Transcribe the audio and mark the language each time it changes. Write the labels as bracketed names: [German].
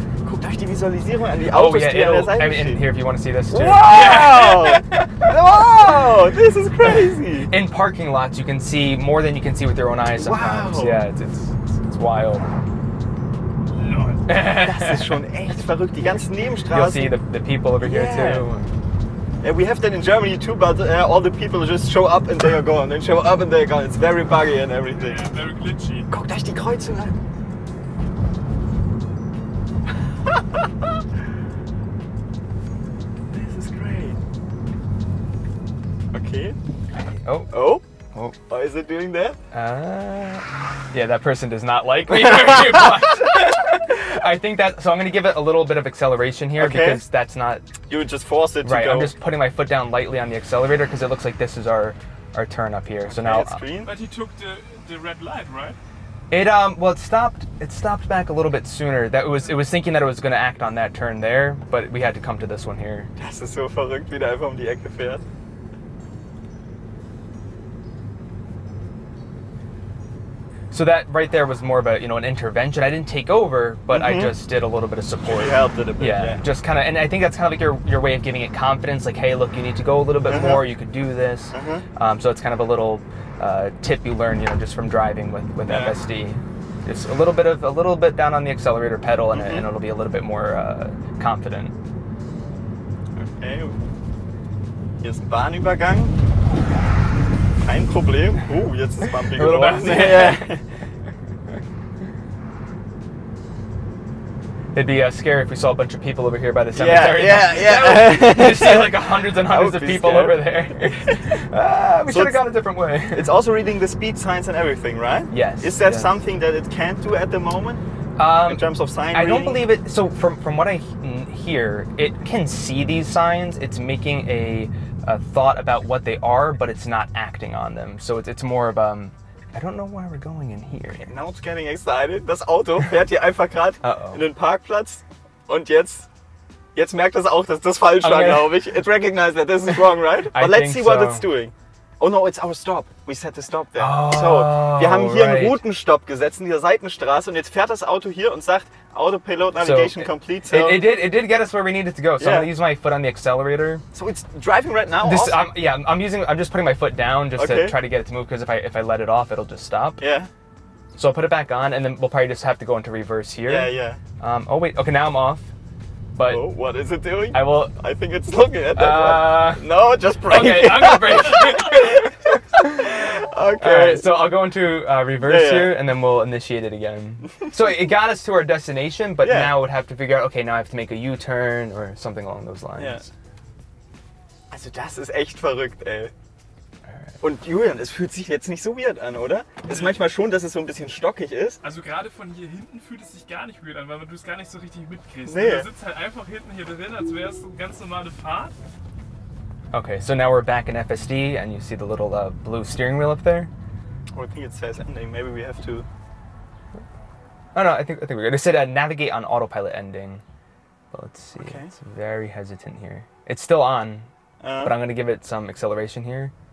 [German] Guckt euch die Visualisierung an, die Autos, die an der Seite [English] I mean, here if you want to see this too. Wow! Wow! This is crazy. In parking lots, you can see more than you can see with your own eyes sometimes. Wow. Yeah, it's wild. [German] Das ist schon echt verrückt. Die ganzen Nebenstraßen. [English] You'll see the people over here too. Yeah, we have that in Germany too, but all the people just show up and they are gone. Then show up and they are gone. It's very buggy and everything. Yeah, very glitchy. [German] Guckt euch die Kreuzung an. [English] This is great. Okay. Oh. Oh. Why is it doing that? Yeah, that person does not like me very much. I think that, so I'm going to give it a little bit of acceleration here because that's not... You would just force it to go. Right, I'm just putting my foot down lightly on the accelerator because it looks like this is our turn up here. So now... But he took the red light, right? Well, it stopped back a little bit sooner. It was thinking that it was going to act on that turn there, but we had to come to this one here. [German] Das ist so verrückt, wie der einfach um die Ecke fährt. [English] So that right there was more of a, an intervention. I didn't take over, but I just did a little bit of support. You helped it a bit, yeah. Just kind of, and I think that's kind of like your way of giving it confidence. Like, hey, look, you need to go a little bit more. You could do this. So it's kind of a little tip you learn, just from driving with FSD. Just a little bit down on the accelerator pedal, and it'll be a little bit more confident. Okay. [German] Hier ist ein Bahnübergang. Kein Problem. Oh, jetzt ist bumpy geworden. [English] It'd be scary if we saw a bunch of people over here by the cemetery. Yeah. You see like hundreds and hundreds of people over there. We should have gone a different way. It's also reading the speed signs and everything, right? Yes. Is that something that it can't do at the moment? In terms of sign reading? I don't believe it. So from what I hear, it can see these signs. It's making a thought about what they are, but it's not acting on them. So it's more of I don't know why we're going in here. Now it's getting excited. [German] Das Auto fährt hier einfach gerade in den Parkplatz und jetzt merkt es auch, dass das falsch war, glaube ich. [English] It recognized that this is wrong, right? But let's see what it's doing. Oh no, it's our stop. We set the stop there. [German] So, wir haben hier einen Routenstopp gesetzt in dieser Seitenstraße und jetzt fährt das Auto hier und sagt [English] Autopilot Navigation complete. So it did get us where we needed to go. So I'm gonna use my foot on the accelerator. So it's driving right now. I'm just putting my foot down just to try to get it to move because if I let it off, it'll just stop. Yeah. So I'll put it back on and then we'll probably just have to go into reverse here. Yeah. Oh wait, okay, now I'm off. But what is it doing? I think it's looking at that one. No, just brake. Okay, I'm gonna brake. Okay. Alright, so I'll go into reverse here and then we'll initiate it again. So it got us to our destination, but now we'd have to figure out, okay, now I have to make a U-turn or something along those lines. Yeah. [German] Also das ist echt verrückt, ey. Und Julian, es fühlt sich jetzt nicht so weird an, oder? Es ist manchmal schon, dass es so ein bisschen stockig ist. Also gerade von hier hinten fühlt es sich gar nicht weird an, weil du es gar nicht so richtig mitkriegst. Nee. Du sitzt halt einfach hinten hier drin, als wäre es eine ganz normale Fahrt. [English] Okay, so now we're back in FSD and you see the little blue steering wheel up there? Oh, I think it says ending. Maybe we have to... Oh no, I think we're good. It said navigate on autopilot ending. But let's see, it's very hesitant here. It's still on, but I'm going to give it some acceleration here.